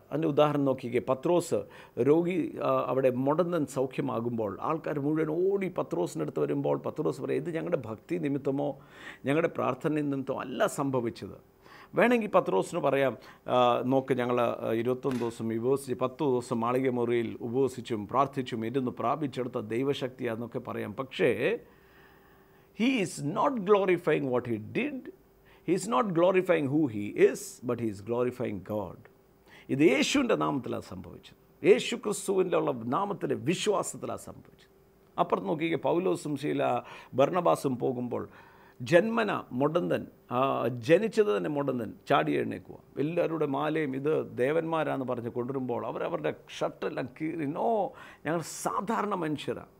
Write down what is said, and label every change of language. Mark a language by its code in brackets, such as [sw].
[ml] അതിൻ്റെ ഉദാഹരണം നോക്കിക്കേ, പത്രോസ് രോഗി അവിടെ മുടന്തൻ സൗഖ്യമാകുമ്പോൾ ആൾക്കാർ മുഴുവൻ ഓടി പത്രോസിൻ്റെ അടുത്ത് വരുമ്പോൾ പത്രോസ് പറയും, ഇത് ഞങ്ങളുടെ ഭക്തി നിമിത്തമോ ഞങ്ങളുടെ പ്രാർത്ഥന നിമിത്തമോ അല്ല സംഭവിച്ചത്. വേണമെങ്കിൽ പത്രോസിന് പറയാം, നോക്ക്, ഞങ്ങൾ 21 ദിവസം ഉപവസിച്ച് 10 ദിവസം മാളിക മുറിയിൽ ഉപവസിച്ചും പ്രാർത്ഥിച്ചും ഇരുന്ന് പ്രാപിച്ചെടുത്ത ദൈവശക്തിയാണെന്നൊക്കെ പറയാം. പക്ഷേ [en] he is not glorifying what he did. He is not glorifying who he is, but he is glorifying God. [ml] ഇത് യേശുവിൻ്റെ നാമത്തിലാണ് സംഭവിച്ചത്, യേശു ക്രിസ്തുവിൻ്റെ ഉള്ള നാമത്തിലെ വിശ്വാസത്തിലാണ് സംഭവിച്ചത്. അപ്പുറത്ത് നോക്കിക്കുക, പൗലോസും ബർണബാസും പോകുമ്പോൾ ജന്മന മുടന്തൻ, ജനിച്ചത് തന്നെ മുടന്തൻ ചാടി എഴുന്നേക്കുക. എല്ലാവരുടെ മാലയും ഇത് ദേവന്മാരാന്ന് പറഞ്ഞ് കൊണ്ടുവരുമ്പോൾ അവരവരുടെ ഷർട്ടെല്ലാം കീറി, നോ, ഞങ്ങൾ സാധാരണ മനുഷ്യരാണ്.